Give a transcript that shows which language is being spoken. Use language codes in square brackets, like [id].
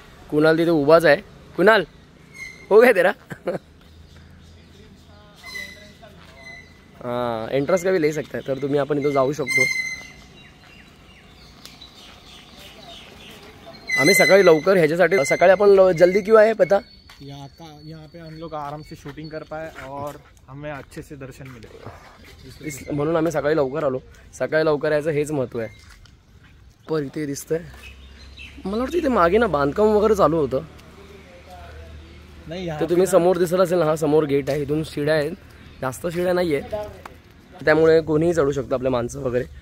[mr] कुणाल तिथे उभाच आहे, [hi] कुणाल हो गया तेरा? हाँ, एंट्रेंस का भी ले सकता है, [mr] तर तुम्ही आपण इथं जाऊ शकतो। आम्ही सकाळी लवकर ह्याच्यासाठी, सकाळी आपण [hi] जल्दी क्यों आए पता, यहाँ पे हम लोग आराम से शूटिंग कर पाए और हमें अच्छे से दर्शन मिले, [mr] म्हणून आम्ही सकाळी लवकर आलो। सकाळी लवकर यायचं हेच महत्त्व आहे। पर इथे दिसतंय, मला वाटतं इथे मागे ना बांधकाम वगैरे चालू होतं, [hi] नहीं [mr] तर तुम्ही समोर दिसत असेल ना, हा समोर गेट आहे, इथून शिड्या आहेत, जास्त शिड्या नाही आहेत, त्यामुळे कोणीही चढू शकतं आपल्या माणसं वगैरे.